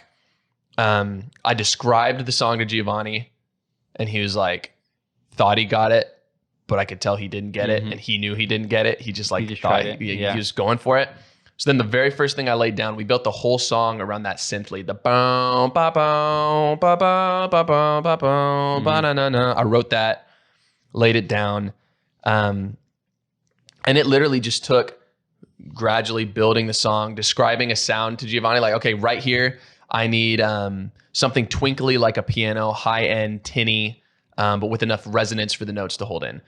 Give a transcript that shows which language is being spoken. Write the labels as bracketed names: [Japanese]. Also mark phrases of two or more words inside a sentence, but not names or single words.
[English] I described the song to Giovanni and he was like, thought he got it, but I could tell he didn't get it, and he knew he didn't get it. He just like thought he was going for it. So then the very first thing I laid down, we built the whole song around that synth lead, the boom, ba boom, ba ba ba ba ba boom, ba na na na. I wrote that, laid it down, and it literally just took gradually building the song, describing a sound to Giovanni, like, okay, right here, I need something twinkly like a piano, high end, tinny, but with enough resonance for the notes to hold in.